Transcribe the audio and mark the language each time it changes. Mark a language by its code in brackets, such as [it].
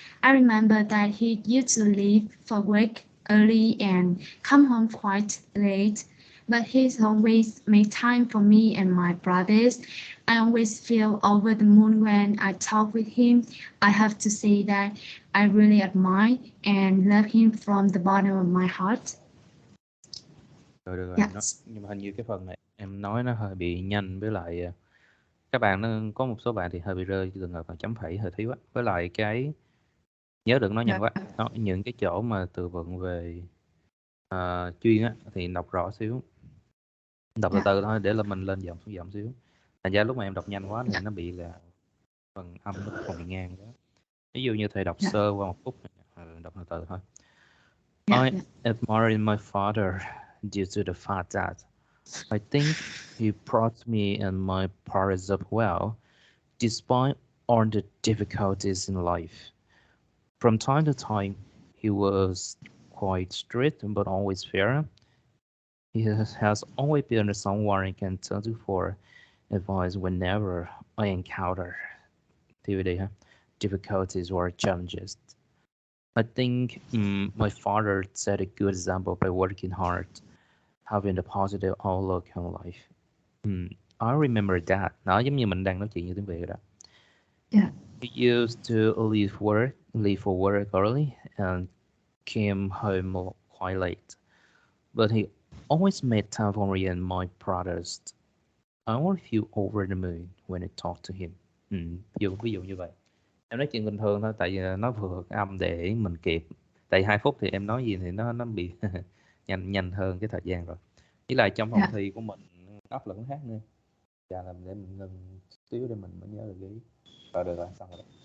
[en] I remember that he used to leave for work early and come home quite late, but he's always made time for me and my brothers. I always feel over the moon when I talk with him. I have to say that I really admire and love him from the bottom of my heart. [vi] Rồi được rồi, [en] Yes. [vi] nhưng mà hình như cái phần này em nói nó hơi bị nhanh, với lại các bạn nó có một số bạn thì hơi bị rơi trường hợp là chấm phẩy hơi thiếu á, với lại cái nhớ đừng nói nhanh quá. Đó, những cái chỗ mà từ vựng về chuyên á thì đọc rõ xíu, đọc từ từ thôi để là mình lên giọng xíu. Thành ra lúc mà em đọc nhanh quá thì nó bị là phần âm nó còn bị ngang quá. Ví dụ như thầy đọc sơ qua một phút, đọc từ từ thôi. [en] I admire my father due to the fact that I think he brought me and my parents up well, despite all the difficulties in life. From time to time, he was quite strict but always fair. He has always been someone I can turn to for advice whenever I encounter TVD, difficulties or challenges. I think my father set a good example by working hard, having a positive outlook on life. I remember that. [vi] Nó giống như mình đang nói chuyện như tiếng Việt rồi đó. [en] Yeah. He used to leave for work early and came home quite late. But he always made time for me and my brothers. I always feel over the moon when I talk to him. [vi] Ví dụ như vậy. Em nói chuyện bình thường thôi, tại vì nó phù hợp cái âm để mình kịp. Tại 2 phút thì em nói gì thì nó bị nhanh hơn cái thời gian rồi. Với lại trong phòng thi của mình áp lực nó khác nữa. Chà, làm để mình ngừng xíu để mình mới nhớ được ý. Rồi được rồi, xong rồi.